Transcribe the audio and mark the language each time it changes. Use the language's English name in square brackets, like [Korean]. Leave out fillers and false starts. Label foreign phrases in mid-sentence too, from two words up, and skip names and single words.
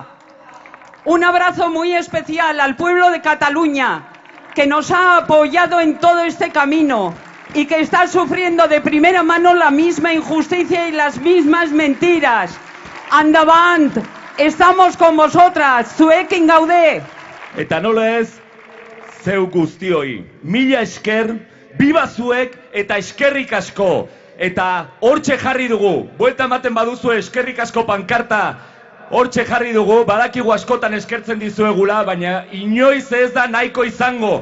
[Spanish] Un abrazo muy especial al pueblo de Cataluña, que nos ha apoyado en todo este camino y que está sufriendo de primera mano la misma injusticia y las mismas mentiras. Endavant, estamos con vosotras, [Basque] zuekin gaude. Eta nola ez, zeu guztioi, mila esker, biba zuek eta eskerrik asko. Eta hortxe jarri dugu, buelta ematen baduzu eskerrik asko pankarta, hortxe jarri dugu, badakigu askotan eskertzen dizuegula, baina inoiz ez da nahiko izango.